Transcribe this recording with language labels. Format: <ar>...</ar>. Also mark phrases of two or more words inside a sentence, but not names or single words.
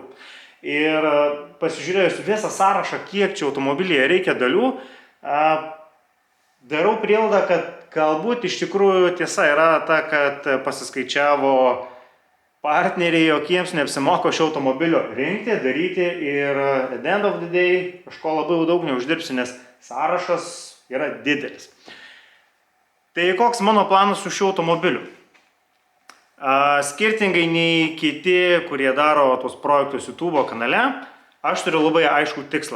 <lt>Ir pasižiūrėjus visą sąrašą, kiek čia automobilyje reikia dalių, darau prielaidą, kad galbūt iš tikrųjų tiesa yra ta, kad pasiskaičiavo partneriai jokiems neapsimoko šio automobilio rinkti, daryti ir</lt> <en>at the end of the day</en> <lt>kažko labai daug neuždirbsi, nes sąrašas yra didelis. Tai koks mano planas su šiuo automobiliu? Skirtingai nei kiti, kurie daro tos projektus YouTube kanale, aš turiu labai aiškų tikslą.</lt>